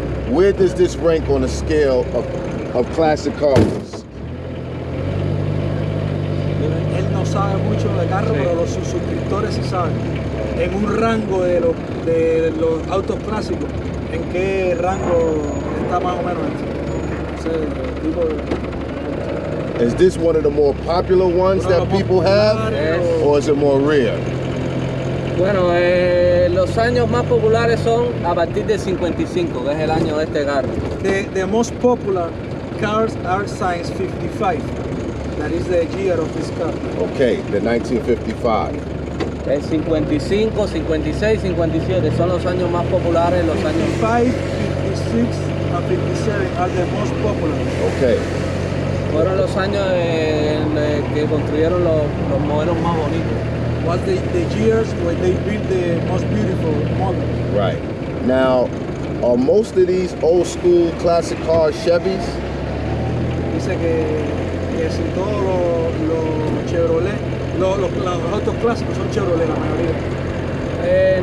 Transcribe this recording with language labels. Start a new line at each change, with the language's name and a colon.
English: Where does this rank on a scale of classic cars?
Spanish: Él no sabe mucho de carro, pero los suscriptores sí saben. En un rango de los autos clásicos, ¿en qué rango está más o menos ese tipo de...
English: Is this one of the more popular ones that people have, or is it more rare?
Spanish: Bueno, los años más populares son a partir de 55, que es el año de este carro.
English: The most popular cars are since 55. That is the year of this car. Okay, the 1955.
Spanish: El 55, 56, 57 son los años más populares, los años
English: 55, 56 and 57 are the most popular. Okay.
Spanish: Fueron los años que construyeron los modelos más bonitos.
English: Was the years when they built the most beautiful model. Right. Now, are most of these old school classic cars Chevys?
Spanish: Dice que si todos los Chevrolet, los autos clásicos son Chevrolet la mayoría.